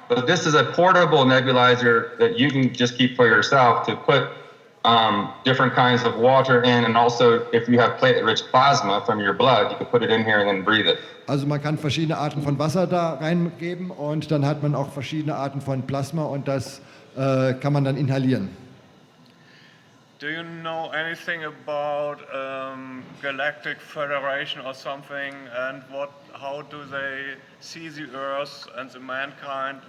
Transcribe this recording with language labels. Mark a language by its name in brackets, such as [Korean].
[English] But this is a portable nebulizer that you can just keep for yourself to put different kinds of water in, and also if you have platelet-rich plasma from your blood, you can put it in here and then breathe it. [German] Also man kann verschiedene Arten von Wasser da reingeben und dann hat man auch verschiedene Arten von Plasma und das kann man dann inhalieren. [English] Do you know anything about Galactic Federation or something, and how do they see the Earth and the mankind?